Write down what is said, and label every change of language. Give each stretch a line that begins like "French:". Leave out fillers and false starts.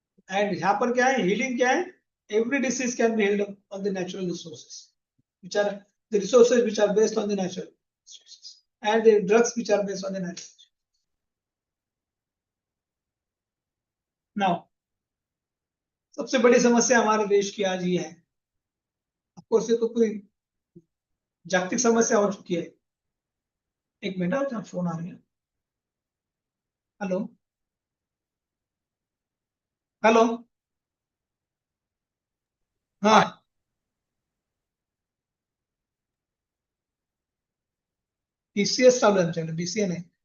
Hindi: And यहाँ पर क्या है, healing क्या है?
English: Every disease can be healed on the natural resources, which are the resources which are based on the natural resources, and the drugs which are based on the natural.
Hindi: Now, सबसे बड़ी समस्या हमारे देश की आज ये है, ऑफकोर्स ये तो कोई जागतिक समस्या हो चुकी है. एक मिनट, फोन आ रही है.
Marathi: हेलो हेलो, हाँ बीसीएस चालू आहे आमच्याकडे, बीसीए नाही.